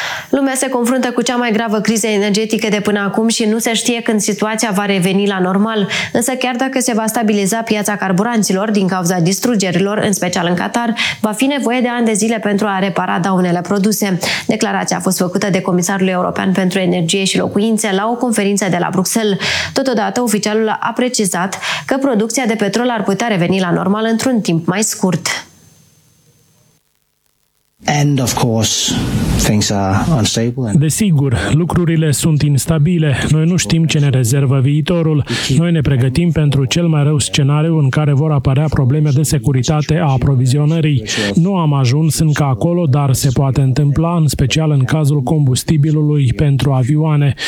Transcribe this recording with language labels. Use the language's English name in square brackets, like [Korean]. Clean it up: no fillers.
[Romanian] Lumea se confruntă cu cea mai gravă criză energetică de până acum și nu se știe când situația va reveni la normal, însă chiar dacă se va stabiliza piața carburanților din cauza distrugerilor, în special în Qatar, va fi nevoie de ani de zile pentru a repara daunele produse. Declarația a fost făcută de Comisarul European pentru Energie și Locuințe la o conferință de la Bruxelles. Totodată, oficialul a precizat că producția de petrol ar putea reveni la normal într-un timp mai scurt. [English] And of course, things are unstable. [Romanian] Desigur, lucrurile sunt instabile. Noi nu știm ce ne rezervă viitorul. Noi ne pregătim pentru cel mai rău scenariu în care vor apărea probleme de securitate a aprovizionării. Nu am ajuns încă acolo, dar se poate întâmpla, în special în cazul combustibilului pentru avioane.